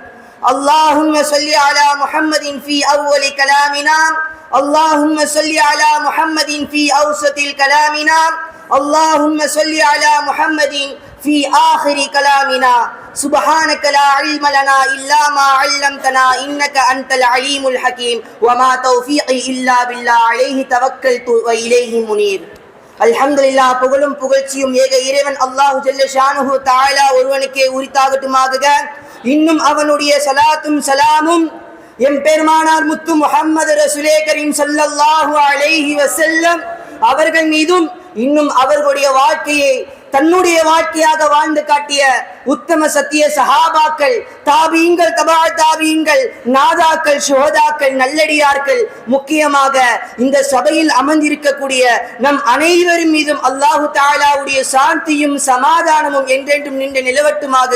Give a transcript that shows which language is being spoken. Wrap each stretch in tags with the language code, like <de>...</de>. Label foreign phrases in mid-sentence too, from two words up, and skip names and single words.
<ar>اللهم صل على محمد في أول كلامنا، اللهم صل على محمد في أوسط كلامنا، اللهم صل على محمد في آخر كلامنا. سبحانك لا علم لنا إلا ما علمتنا إنك أنت العليم الحكيم وما توفيقي إلا بالله عليه توكلت وإليه منير.</ar> <ta>அல்ஹம்துலில்லாஹ், புகழும் புகழ்ச்சியும் ஏக இறைவன் அல்லாஹ்</ta> <ar>جل شأنه تعالى</ar> <ta>ஒருவனுக்கே உரித்தாகட்டுமாக. இன்னும் அவனுடைய சலாத்தும் சலாமும் எம் பெருமானார் முத்து முஹம்மது</ta> <ur>رسولِ کریم</ur> <ar>صلى الله عليه وسلم</ar> <ta>அவர்கள் மீதும், இன்னும் அவர்களுடைய வாழ்க்கையை தன்னுடைய வாழ்க்கையாக வாழ்ந்து காட்டிய உத்தம சத்திய சஹாபாக்கள், தாபீன்கள், தபா தாபீன்கள், நாதாக்கள், சுஹதாக்கள், நல்லடியார்கள், முக்கியமாக இந்த சபையில் அமர்ந்திருக்கக்கூடிய நம் அனைவரின் மீதும் அல்லாஹு தஆலாவுடைய சாந்தியும் சமாதானமும் என்றென்றும் நின்று நிலவட்டுமாக.</ta>